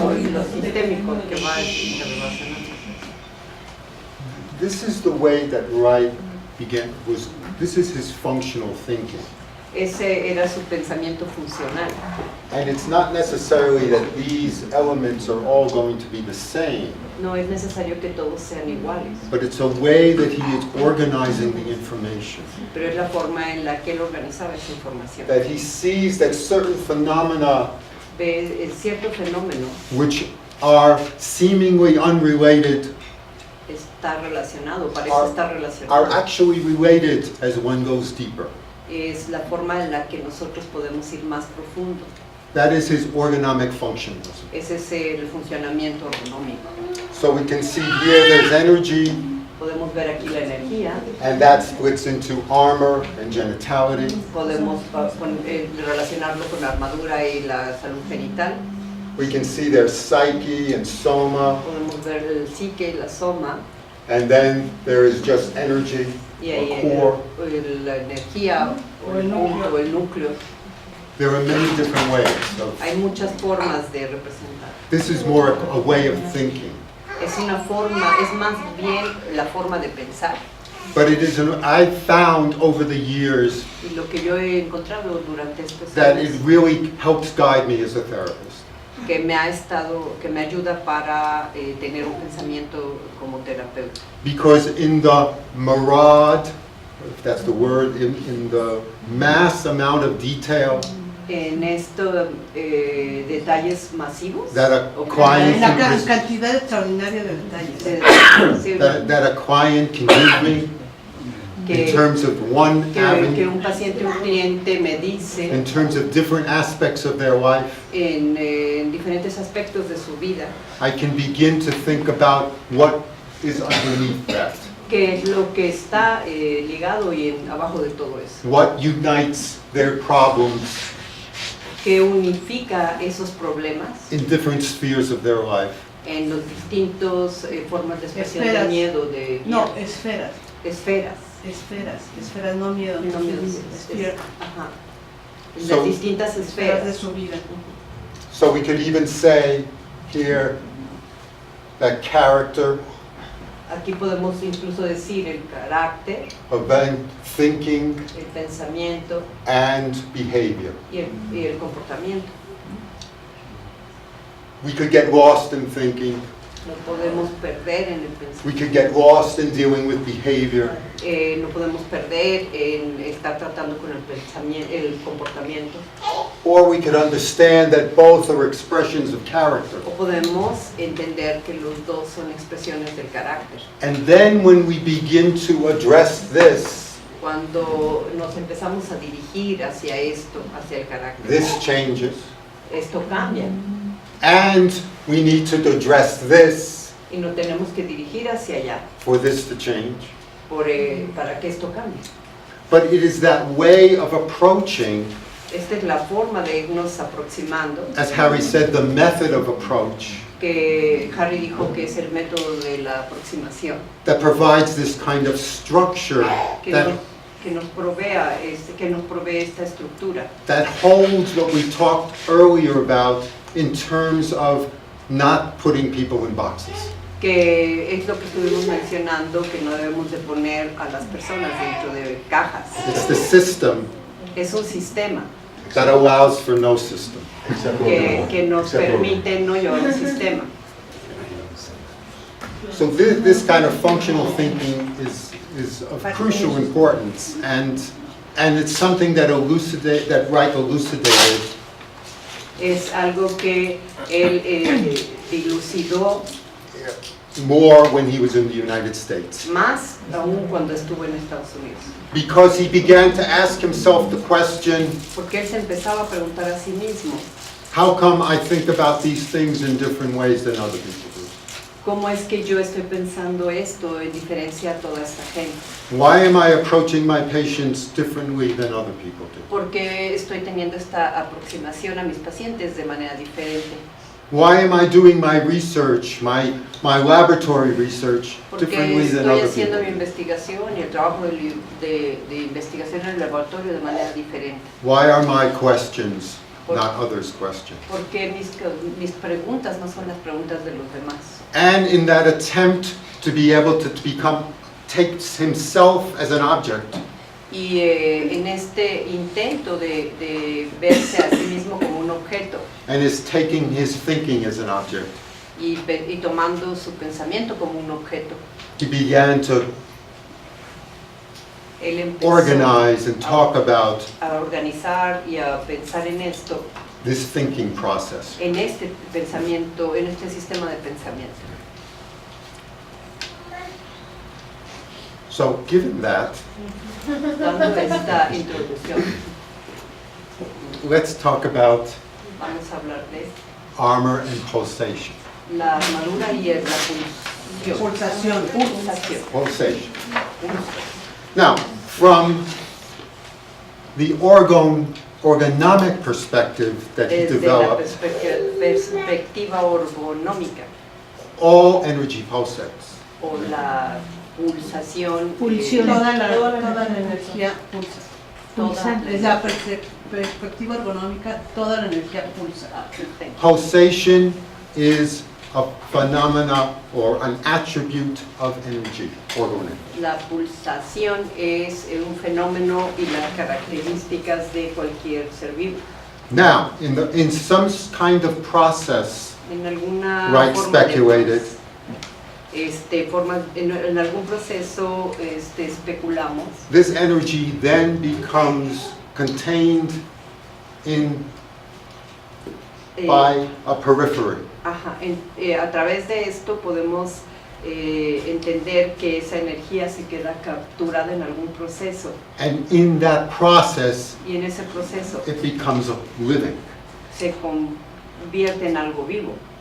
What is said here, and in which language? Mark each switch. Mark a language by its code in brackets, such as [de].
[es] lo sistémico que va interrelacionando. [en] this is the way that Wright this is his functional thinking. [es] Ese era su pensamiento funcional. [en] And it's not necessarily that these elements are all going to be the same, [es] No es necesario que todos sean iguales, [en] but it's a way that he is organizing the information. [es] pero es la forma en la que él organizaba esa información. [en] That he sees that certain phenomena [es] Ve cierto fenómeno [en] which are seemingly unrelated [es] está relacionado, parece [en] Are- [es] estar [en] are [es] relacionado. [en] actually related as one goes deeper. [es] Es la forma en la que nosotros podemos ir más profundo. [en] That is his orgonomic functionalism. [es] Ese es el funcionamiento ergonómico. [en] So we can see here there's energy, [es] Podemos ver aquí la energía, [en] and that splits into armor and genitality. [es] podemos relacionarlo con la armadura y la salud genital. [en] We can see there's psyche and soma, [es] Podemos ver el psique y la soma, [en] and then there is just energy, [es] y ahí [en] or core. [es] la energía o el punto, el núcleo. [en] There are many different ways. So [es] Hay muchas formas de representar. [en] this is more a way of thinking. [es] Es una forma, es más bien la forma de pensar. [en] But it is I've found over the years [es] Y lo que yo he encontrado durante estos [en] that it [es] años [en] really helps guide me as a therapist. [es] que me ayuda para tener un pensamiento como terapeuta. [en] Because in the marad if that's the word, in the mass amount of detail [es] En estos detalles masivos. [en] that a [es] o [en] client [es] En la [en] can, [es] cantidad extraordinaria de detalles. sí, [en] that a client can give me in [es] que, [en] terms of one [es] que [en] avenue, [es] un paciente, un cliente me dice [en] in terms of different aspects of their life. [es] en diferentes aspectos de su vida, [en] I can begin to think about what is underneath that. [es] qué es lo que está ligado y abajo de todo eso, [en] What unites their problems [es] que unifica esos problemas [en] in different spheres of their life. [es] en los distintos formas de expresión de Esferas. miedo, de No, miedo. esferas, Esferas. esferas, no miedo. No miedo, Esfera- ajá. En [en] So- [es] las distintas esferas de esferas. su vida. [en] So we could even say here that character, [es] Aquí podemos incluso decir el carácter, [en] event, thinking, [es] el pensamiento [en] and behavior. [es] y el comportamiento. [en] We could get lost in thinking. [es] No podemos perder en el [en] We [es] pensamiento. [en] could get lost in dealing with behavior. [es] No podemos perder en estar tratando con el pensamiento, el comportamiento. [en] Or we could understand that both are expressions of character. [es] O podemos entender que los dos son expresiones del carácter. [en] And then when we begin to address this, [es] Cuando nos empezamos a dirigir hacia esto, hacia el carácter, [en] this changes. [es] esto cambia. [en] And we need to address this [es] Y nos tenemos que dirigir hacia allá [en] for this to change. [es] para que esto cambie. [en] But it is that way of approaching, [es] Esta es la forma de irnos aproximando, [en] as Harry said, the method of approach [es] que Harry dijo que es el método de la aproximación, [en] that provides this kind of structure [es] que [en] that, [es] nos provee esta estructura, [en] that holds what we talked earlier about in terms of not putting people in boxes. [es] que es lo que estuvimos mencionando, que no debemos de poner a las personas dentro de cajas. [en] It's the system [es] Es un sistema [en] that allows for no system. [es] que nos permite no llevar un sistema. [en] So this kind of functional thinking is of crucial importance, and it's something that Reich elucidated [es] Es algo que él dilucidó [en] more when he was in the United States, [es] más aún cuando estuvo en Estados Unidos. [en] because he began to ask himself the question, [es] Porque él se empezaba a preguntar a sí mismo, [en] how come I think about these things in different ways than other people do? [es] ¿cómo es que yo estoy pensando esto en diferencia a toda esta gente? [en] Why am I approaching my patients differently than other people do? [es] ¿Por qué estoy teniendo esta aproximación a mis pacientes de manera diferente? [en] Why am I doing my research, my laboratory research, [es] Porque [en] differently than [es] estoy [en] other [es] haciendo mi [en] people? [es] investigación y el trabajo de investigación en el laboratorio de manera diferente. [en] Why are my questions not others' questions? [es] Porque mis preguntas no son las preguntas de los demás. [en] And in that attempt to be able to takes himself as an object, [es] Y en este intento de verse a sí mismo como un objeto [en] and is taking his thinking as an object, [es] y tomando su pensamiento como un objeto, [en] he began to [es] él empezó [en] organize and talk about [es] a organizar y a pensar en esto, [en] this thinking process. [es] en este pensamiento, en este sistema de pensamiento. [en] So given that, [es] Dando esta introducción, [en] let's talk about [es] vamos a hablar de [en] armor and pulsation. [es] la armadura y la Pulsación. pulsación. [en] Pulsation. Now, from the orgonomic perspective that he [es] Desde la [en] developed, [es] perspectiva ergonómica [en] all energy pulsates. [es] o la pulsación, Pulsión. Toda la energía pulsa. toda Desde la perspectiva ergonómica, toda la energía pulsa. [en] Pulsation is a phenomena or an attribute of energy, orgonomic. [es] La pulsación es un fenómeno y las características de cualquier ser vivo. [en] Now, in some kind of process, [es] En alguna [en] Reich [es] forma de [en] speculated [es] en algún proceso especulamos. [en] This energy then becomes contained in by a periphery. [es] Ajá, a través de esto podemos entender que esa energía se queda capturada en algún proceso [en] And in that process, [es] y en ese proceso [en] it becomes living. [es] se convierte en algo vivo.